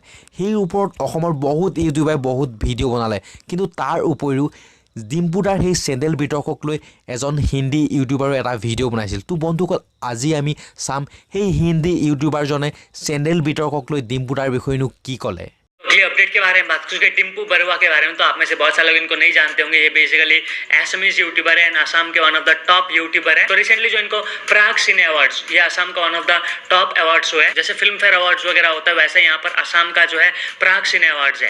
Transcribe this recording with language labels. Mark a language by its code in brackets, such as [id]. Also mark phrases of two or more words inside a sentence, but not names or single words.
[as] সেই ওপৰত অসমৰ বহুত ইউটিউবাৰে বহুত ভিডিঅ' বনালে, কিন্তু তাৰ উপৰিও ডিম্পু দাৰ সেই চেণ্ডেল বিতৰ্কক লৈ এজন হিন্দী ইউটিউবাৰো এটা ভিডিঅ' বনাইছিল। তো বন্ধুসকল, আজি আমি চাম সেই হিন্দী ইউটিউবাৰজনে চেণ্ডেল বিতৰ্কক লৈ ডিম্পু দাৰ বিষয়েনো কি ক'লে। [hi] अपडेट के बारे में बात करें डिम्पू बरुआ के बारे में, तो आप में से बहुत सारे लोग इनको नहीं जानते होंगे। ये बेसिकली असमीज यूट्यूबर है, असम के [en] one of the top [hi] यूट्यूबर है। तो रिसेंटली जो इनको प्राग सिने अवार्ड्स, ये असम का [en] one of the top [hi] अवार्ड्स हुए, जैसे फिल्म फेयर अवार्ड्स वगैरह होता है, वैसे यहाँ पर असम का जो है प्राग सिने अवार्ड्स है।